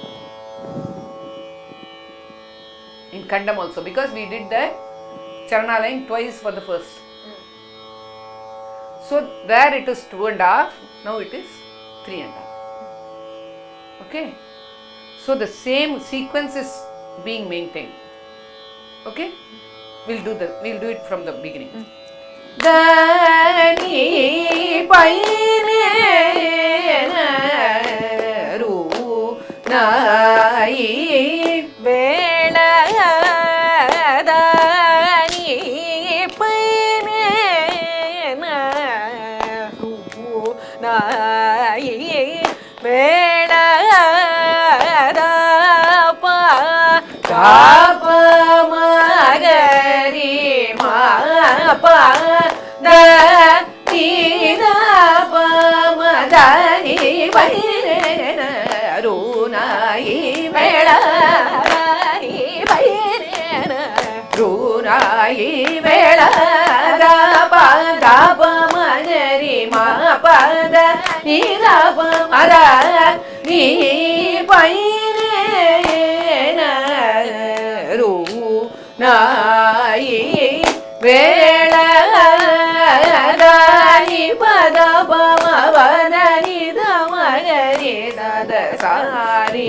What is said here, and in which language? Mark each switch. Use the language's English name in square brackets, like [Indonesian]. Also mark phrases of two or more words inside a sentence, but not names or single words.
[English] In Kandam also, because we did the charana line twice for the first. So there it is 2.5, now it is 3.5. Okay? So the same sequence is being maintained. Okay? We'll do it from the beginning. Dani paine ru nai vela dani paine ru nai vela da pa pa magari ma pa da ni da pa madani paine ru nai vela dani paine ru nai vela da pa magari ma pa da ni da pa madani paine ru nai vela dani pada pamavani damagari sada sari